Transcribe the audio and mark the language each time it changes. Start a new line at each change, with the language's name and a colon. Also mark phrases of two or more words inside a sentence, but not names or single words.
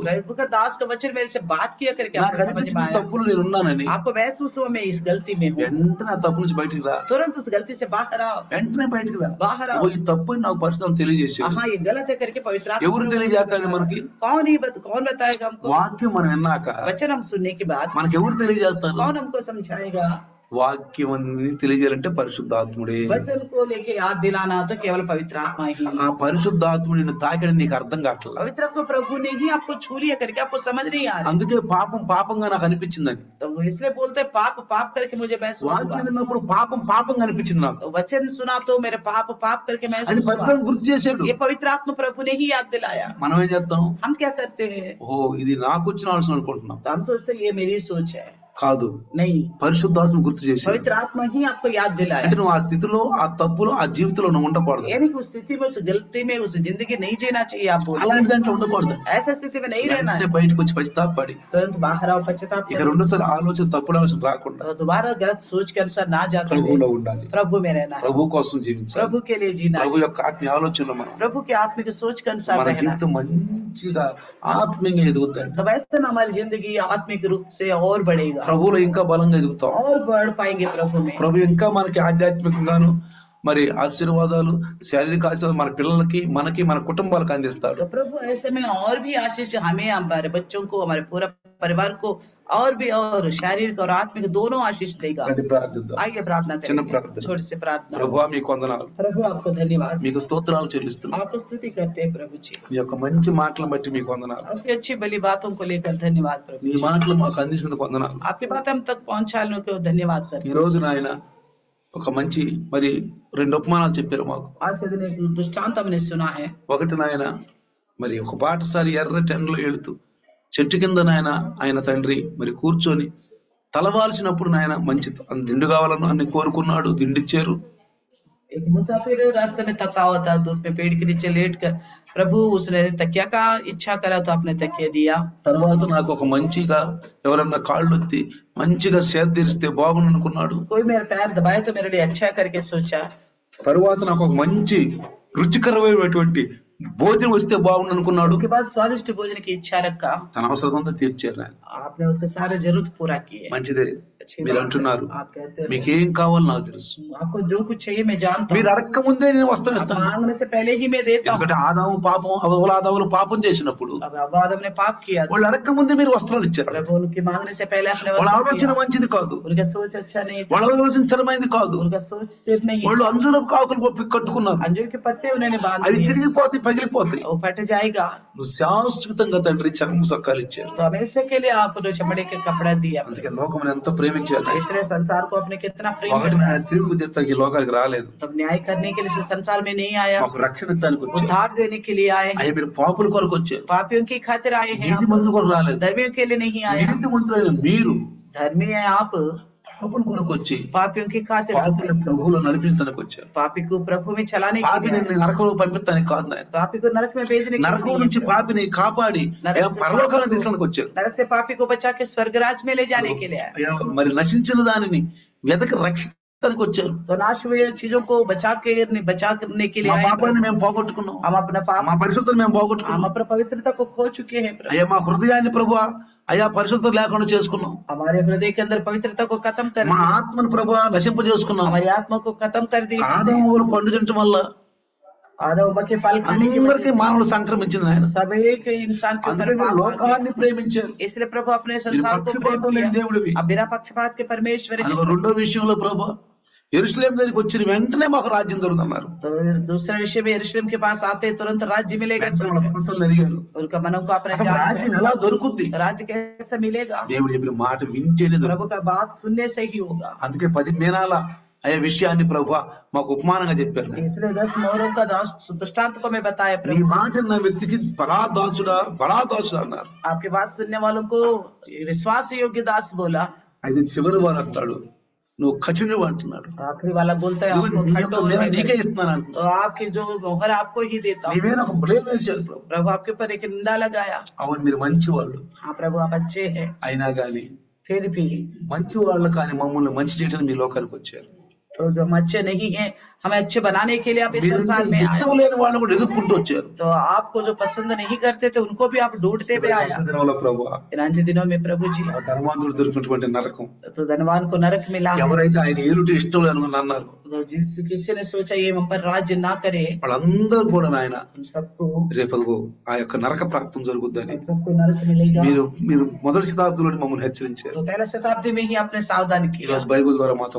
Hindi: प्रभु का दास का वचन मेरे से बात किया करके
Telugu: నాకు
Hindi: आपको समझ में
Telugu: అనిపించిన
Hindi: आया,
Telugu: తప్పులు నేను ఉన్నానని
Hindi: आपको महसूस हुआ मैं इस गलती में हूँ,
Telugu: వెంటనే ఆ తప్పు నుంచి బయటికి రా,
Hindi: तुरंत उस गलती से बाहर आओ.
Telugu: వెంటనే బయటికి రా.
Hindi: बाहर
Telugu: ఓ
Hindi: आओ.
Telugu: ఈ తప్పు అని నాకు పరిస్థితులు తెలియజేసాడు.
Hindi: हाँ ये गलत है करके पवित्र आत्मा
Telugu: ఎవరు తెలియజేస్తాడు మనకి?
Hindi: कौन बताएगा हमको?
Telugu: వాక్యం మనం విన్నాక
Hindi: वचन हम सुनने के बाद
Telugu: మనకి ఎవరు తెలియజేస్తారు?
Hindi: कौन हमको समझाएगा?
Telugu: వాక్యం అన్ని తెలియజేయాలంటే పరిశుద్ధాత్ముడే.
Hindi: वचन को लेके याद दिलाना तो केवल पवित्र आत्मा ही.
Telugu: ఆ పరిశుద్ధాత్ముడు నిన్ను తాకడం నీకు అర్థం కావట్లేదు.
Hindi: पवित्र आत्मा प्रभु ने ही आपको छू लिया करके आपको समझ नहीं आ रहा,
Telugu: అందుకే పాపం పాపంగా నాకు అనిపించిందని.
Hindi: तो वो इसलिए बोलते हैं, पाप पाप करके मुझे महसूस
Telugu: వాక్యం
Hindi: हुआ.
Telugu: విన్నప్పుడు పాపం పాపంగా అనిపించింది నాకు.
Hindi: तो वचन सुना तो मेरे पाप पाप करके
Telugu: అది
Hindi: महसूस हुआ.
Telugu: పరిశుద్ధం గుర్తు చేసాడు.
Hindi: ये पवित्र आत्मा प्रभु ने ही याद दिलाया.
Telugu: మనం ఏం చేస్తాం?
Hindi: हम क्या करते हैं?
Telugu: ఓ ఇది నాకు వచ్చిన ఆలోచన అనుకుంటున్నాం.
Hindi: तो हम सोचते हैं ये मेरी सोच है.
Telugu: కాదు,
Hindi: नहीं,
Telugu: పరిశుద్ధాత్మ గుర్తు చేశాడు.
Hindi: पवित्र आत्मा ही आपको याद दिलाया.
Telugu: అంటే నువ్వు ఆ స్థితిలో, ఆ తప్పులో, ఆ జీవితంలో నువ్వు ఉండకూడదు.
Hindi: यानी कि उस स्थिति में, उस गलती में, उस जिंदगी नहीं जीना चाहिए. आप बोल
Telugu: అలాంటి దాంట్లో ఉండకూడదు.
Hindi: ऐसा स्थिति में नहीं रहना
Telugu: వెంటనే
Hindi: है.
Telugu: బయటకు వచ్చి పశ్చాత్తాపడి
Hindi: तुरंत बाहर आओ, पश्चाताप
Telugu: ఇక
Hindi: करो.
Telugu: రెండోసారి ఆలోచన, తప్పుడు ఆలోచన రాకుండా
Hindi: तो दोबारा गलत सोच के अनुसार ना जाते
Telugu: ప్రభువులో
Hindi: हुए
Telugu: ఉండాలి.
Hindi: प्रभु में रहना है.
Telugu: ప్రభు కోసం జీవించాలి.
Hindi: प्रभु के लिए जीना
Telugu: ప్రభు
Hindi: है.
Telugu: యొక్క ఆత్మీయ ఆలోచనలో మనం
Hindi: प्रभु के आत्मिक सोच के अनुसार
Telugu: మన
Hindi: रहना है.
Telugu: జీవితం మంచిగా ఆత్మీయంగా ఎదుగుతాడు.
Hindi: तो वैसे में हमारी जिंदगी आत्मिक रूप से और बढ़ेगा,
Telugu: ప్రభువులో ఇంకా బలంగా ఎదుగుతాం.
Hindi: और बढ़ पाएंगे प्रभु में.
Telugu: ప్రభు ఇంకా మనకి ఆధ్యాత్మికంగాను మరి ఆశీర్వాదాలు, శారీరక ఆశీర్వాదాలు మన పిల్లలకి, మనకి, మన కుటుంబాలకు అందిస్తాడు.
Hindi: तो प्रभु ऐसे में और भी आशीष हमें, हमारे बच्चों को, हमारे पूरा परिवार को और भी और शारीरिक और आत्मिक दोनों आशीष देगा.
Telugu: రండి ప్రార్థిద్దాం.
Hindi: आइए प्रार्थना
Telugu: చిన్న
Hindi: करेंगे, प्रार्थना. छोटी से प्रार्थना.
Telugu: ప్రభువా మీకు వందనాలు,
Hindi: प्रभु आपको धन्यवाद,
Telugu: మీకు స్తోత్రాలు చెల్లిస్తున్నాను.
Hindi: आपको स्तुति करते हैं प्रभु जी.
Telugu: మీ యొక్క మంచి మాటలను బట్టి మీకు వందనాలు.
Hindi: आपकी अच्छी भली बातों को लेकर धन्यवाद प्रभु.
Telugu: మీ మాటలు మాకు అందించినందుకు వందనాలు.
Hindi: आपकी बात हम तक पहुंचाने को धन्यवाद करते
Telugu: ఈ
Hindi: हैं.
Telugu: రోజు నాయన ఒక మంచి మరి 2 ఉపమానాలు చెప్పారు మాకు.
Hindi: आज के दिन एक दृष्टांत हमने सुना है.
Telugu: ఒకటి నాయన మరి ఒక బాటసారి ఎర్రటి ఎండలో వెళుతూ చెట్టు కింద ఆయన తండ్రి మరి కూర్చొని తలవాల్చినప్పుడు మంచి దిండు కావాలను అన్ని కోరుకున్నాడు, దిండిచ్చారు.
Hindi: एक मुसाफिर रास्ते में थका हुआ था, धूप में पेड़ के नीचे लेट कर प्रभु उसने तकिया का इच्छा करा तो आपने तकिया दिया।
Telugu: తర్వాత నాకు ఒక మంచిగా ఎవరన్నా కాళ్ళు ఎత్తి మంచిగా సేద తీరిస్తే బాగుండు అనుకున్నాడు.
Hindi: कोई मेरा पैर दबाए तो मेरे लिए अच्छा करके सोचा।
Telugu: తర్వాత నాకు ఒక మంచి రుచికరమైనటువంటి భోజనం వస్తే బాగుండు అనుకున్నాడు.
Hindi: उसके बाद स्वादिष्ट भोजन की इच्छा रखा,
Telugu: తన అవసరం అంతా తీర్చారు ఆయన.
Hindi: आपने उसके सारे जरूरत पूरा किए।
Telugu: మంచిదే. మీరు అంటున్నారు
Hindi: आप कहते हैं
Telugu: మీకేం కావాలో నాకు తెలుసు,
Hindi: आपको जो कुछ चाहिए मैं जानता हूँ,
Telugu: మీరు అడక్క ముందే నేను వస్త్రం
Hindi: आप
Telugu: ఇస్తాను.
Hindi: मांगने से पहले ही मैं देता हूँ।
Telugu: ఎందుకంటే ఆదాములు పాపం చేసినప్పుడు
Hindi: अब आदम ने पाप किया,
Telugu: వాళ్ళు అడక్క ముందే మీరు వస్త్రాలు ఇచ్చారు.
Hindi: प्रभु उनकी मांगने से पहले आपने
Telugu: వాళ్ళ
Hindi: वस्त्र
Telugu: ఆలోచన
Hindi: दिया।
Telugu: మంచిది కాదు,
Hindi: उनका सोच अच्छा नहीं था,
Telugu: వాళ్ళ ఆలోచన స్థిరమైనది కాదు.
Hindi: उनका सोच स्थिर नहीं
Telugu: వాళ్ళు
Hindi: है।
Telugu: అంజూరపు కాకులు కట్టుకున్నారు,
Hindi: अंजीर के पत्ते उन्होंने बांध
Telugu: అవి
Hindi: दिए,
Telugu: చిరిగిపోతాయి, పగిలిపోతాయి.
Hindi: वो फट जाएगा।
Telugu: నువ్వు శాశ్వతంగా తండ్రి చర్మ సొక్కాలు ఇచ్చారు.
Hindi: तो हमेशा के लिए आपने चमड़े के कपड़ा दिया।
Telugu: అందుకే లోకం ఎంతో ప్రేమించారు.
Hindi: इसलिए संसार को आपने कितना प्रेम
Telugu: ఒకటి
Hindi: किया।
Telugu: ఆయన తీర్పు తీర్చడానికి ఈ లోకానికి రాలేదు,
Hindi: तब न्याय करने के लिए इस संसार में नहीं आया,
Telugu: మాకు రక్షణ ఇస్తానికి వచ్చారు.
Hindi: उद्धार देने के लिए आए हैं।
Telugu: అయ్యా మీరు పాపుల కొరకు వచ్చారు,
Hindi: पापियों की खातिर आए हैं,
Telugu: నీతి మంతుల కొరకు రాలేదు.
Hindi: धर्मियों के लिए नहीं आए।
Telugu: నీతి మంతులైన మీరు
Hindi: धर्मी है आप,
Telugu: పాపుల కొరకు వచ్చి
Hindi: पापियों की खातिर,
Telugu: పాపుల ప్రభువులో నడిపించడానికి వచ్చారు.
Hindi: पापी को प्रभु में चलाने के
Telugu: పాపిని
Hindi: लिए,
Telugu: నరకంలో పంపించడానికి కాదు నాయన,
Hindi: पापी को नरक में भेजने के
Telugu: నరకం
Hindi: लिए,
Telugu: నుంచి పాపిని కాపాడి అయ్యా పరలోకాలను తీసుకొని వచ్చారు.
Hindi: नरक से पापी को बचा के स्वर्गराज में ले जाने के लिए आए।
Telugu: అయ్యా మరి నశించిన దానిని వెతక రక్షించడానికి వచ్చారు.
Hindi: तो नाश हुए चीजों को बचा करने के लिए
Telugu: మా
Hindi: आए।
Telugu: పాపాన్ని మేము పోగొట్టుకున్నాం,
Hindi: हम अपना पाप,
Telugu: మా పరిశుద్ధతను మేము
Hindi: हम
Telugu: పోగొట్టుకున్నాం.
Hindi: अपना पवित्रता को खो चुके हैं प्रभु।
Telugu: అయ్యా మా హృదయాన్ని ప్రభువా అయ్యా పరిశుద్ధత లేకుండా చేసుకున్నాం.
Hindi: हमारे हृदय के अंदर पवित्रता को खत्म कर
Telugu: మా
Hindi: दिया,
Telugu: ఆత్మను ప్రభువా నశింపజేసుకున్నాం.
Hindi: हमारी आत्मा को खत्म कर दिया।
Telugu: ఆదాము పండు తినటం వల్ల
Hindi: आदम के फल खाने की वजह
Telugu: అందరికీ మానవులు సంక్రమించింది ఆయన.
Hindi: से सब एक इंसान के ऊपर
Telugu: అందుకే
Hindi: पाप आ गया।
Telugu: లోకాన్ని ప్రేమించారు.
Hindi: इसलिए प्रभु अपने संसार को प्रेम
Telugu: పక్షపాతం లేని
Hindi: किया।
Telugu: దేవుడివి.
Hindi: अब बिना पक्षपात के परमेश्वर है।
Telugu: అదిగో రెండో విషయంలో ప్రభు యెరూషలేము దగ్గరికి వచ్చిన వెంటనే మాకు రాజ్యం దొరుకుతున్నారు.
Hindi: तो दूसरा विषय में यरूशलेम के पास आते तुरंत राज्य मिलेगा।
Telugu: ప్రశ్నలు అడిగారు,
Hindi: उनका मनों को अपने
Telugu: అసలు రాజ్యం ఎలా దొరుకుద్ది?
Hindi: राज्य कैसे मिलेगा?
Telugu: దేవుడు చెప్పిన మాట వింటేనే
Hindi: प्रभु
Telugu: దొరుకుతుంది.
Hindi: का बात सुनने से ही होगा।
Telugu: అందుకే 10 మీనాల అయ్యే విషయాన్ని ప్రభు మాకు ఉపమానంగా చెప్పారు.
Hindi: इसलिए 10 मोहरों का दृष्टांत को मैं बताया
Telugu: నీ
Hindi: प्रभु।
Telugu: మాట నా వ్యక్తికి బలాదాసుడా అన్నారు.
Hindi: आपकी बात सुनने वालों को विश्वास योग्य दास बोला।
Telugu: అయితే చివరి వారు అంటాడు నువ్వు కఠినుడు అంటున్నాడు.
Hindi: आखिरी वाला बोलता है आपको
Telugu: నీకే
Hindi: खंडोर,
Telugu: ఇస్తున్నాను అంటున్నాడు.
Hindi: तो आपकी जो मोहर आपको ही देता
Telugu: నీ
Hindi: हूँ।
Telugu: మీద ఒక బ్లేమ్ వేశాడు ప్రభు.
Hindi: प्रभु आपके ऊपर एक निंदा लगाया।
Telugu: అవును మీరు మంచి వాళ్ళు,
Hindi: हाँ प्रभु आप अच्छे हैं,
Telugu: అయినా గాని
Hindi: फिर भी
Telugu: మంచి వాళ్ళు కానీ మమ్మల్ని మంచి చేయడానికి మీ లోకానికి వచ్చారు.
Hindi: तो जो हम अच्छे नहीं हैं हमें अच्छे बनाने के लिए आप इस संसार में आए।
Telugu: ఇష్టం లేని వాళ్ళు కూడా ఎదుర్కొంటూ వచ్చారు.
Hindi: तो आपको जो पसंद नहीं करते थे उनको भी आप ढूंढते हुए आया।
Telugu: దినంలో ప్రభు
Hindi: इन अंतिम दिनों में प्रभु जी,
Telugu: ఆ ధర్మాంతుడు దొరికినటువంటి నరకం,
Hindi: तो धनवान को नरक मिला।
Telugu: ఎవరైతే ఆయన ఏలుటి ఇష్టం లేని అన్నారు
Hindi: तो जिस किसी ने सोचा ये हम पर राज्य ना करे,
Telugu: వాళ్ళందరూ కూడా నాయన
Hindi: उन सबको
Telugu: రేపదిగో ఆ యొక్క నరక ప్రాప్తం జరుగుద్దని
Hindi: उन सबको नरक मिलेगा।
Telugu: మీరు మొదటి శతాబ్దంలో మమ్మల్ని హెచ్చరించారు.
Hindi: तो पहला शताब्दी में ही आपने सावधान
Telugu: ఈ
Hindi: किया।
Telugu: రోజు బైబిల్ ద్వారా మాతో